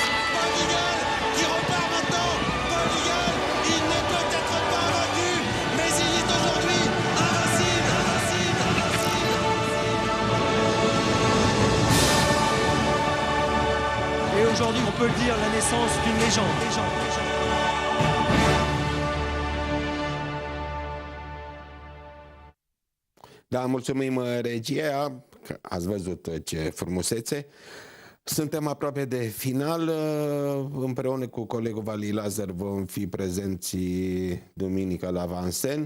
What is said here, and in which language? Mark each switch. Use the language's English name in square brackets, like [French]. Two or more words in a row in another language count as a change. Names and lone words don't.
[French] Bold Eagle qui repart maintenant. Bold Eagle, il n'est peut-être pas vaincu, mais il est aujourd'hui invincible. Et aujourd'hui, on peut le dire, la naissance d'une légende. [Romanian] Da, mulțumim, regia, că ați văzut ce frumusețe. Suntem aproape de final. Împreună cu colegul Vali Lazar vom fi prezenți duminică la Vincennes.